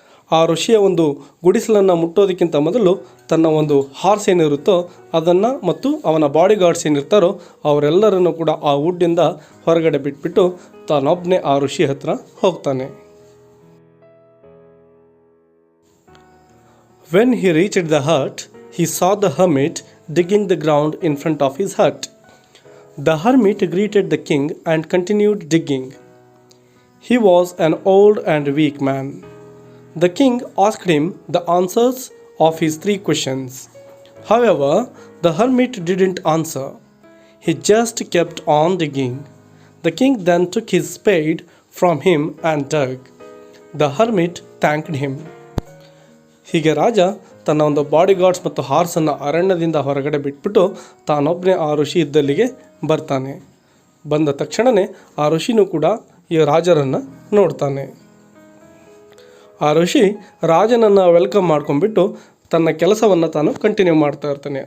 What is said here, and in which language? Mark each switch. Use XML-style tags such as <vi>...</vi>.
<kn>ಆ ಋಷಿಯ ಒಂದು ಗುಡಿಸಲನ್ನು ಮುಟ್ಟೋದಕ್ಕಿಂತ ಮೊದಲು ತನ್ನ ಒಂದು ಹಾರ್ಸ್ ಏನಿರುತ್ತೋ ಅದನ್ನು ಮತ್ತು ಅವನ ಬಾಡಿ ಗಾರ್ಡ್ಸ್ ಏನಿರ್ತಾರೋ ಅವರೆಲ್ಲರನ್ನು ಕೂಡ ಆ ವುಡ್ಡಿಂದ ಹೊರಗಡೆ ಬಿಟ್ಬಿಟ್ಟು ತಾನೊಬ್ಬನೇ ಆ ಋಷಿ ಹತ್ರ ಹೋಗ್ತಾನೆ.</kn> <en>When he reached the hut, he saw the hermit digging the ground in front of his hut. The hermit greeted the king and continued digging. He was an old and weak man. The king asked him the answers of his 3 questions. However, the hermit didn't answer. He just kept on digging. The king then took his spade from him and dug. The hermit thanked him.</en> <kn>ಹೀಗೆ ರಾಜ ತನ್ನ ಒಂದು bodyguards ಮತ್ತು ಹಾರ್ಸನ್ನು ಅರಣ್ಯದಿಂದ ಹೊರಗಡೆ ಬಿಟ್ಬಿಟ್ಟು ತಾನೊಬ್ಬನೇ ಆ ಋಷಿ ಇದ್ದಲ್ಲಿಗೆ ಬರ್ತಾನೆ. ಬಂದ ತಕ್ಷಣವೇ ಆ ಋಷಿನೂ ಕೂಡ ಈ ರಾಜರನ್ನು ನೋಡ್ತಾನೆ. ಆ ಋಷಿ ರಾಜನನ್ನು ವೆಲ್ಕಮ್ ಮಾಡ್ಕೊಂಡ್ಬಿಟ್ಟು ತನ್ನ ಕೆಲಸವನ್ನು ತಾನು ಕಂಟಿನ್ಯೂ ಮಾಡ್ತಾ ಇರ್ತಾನೆ.</kn>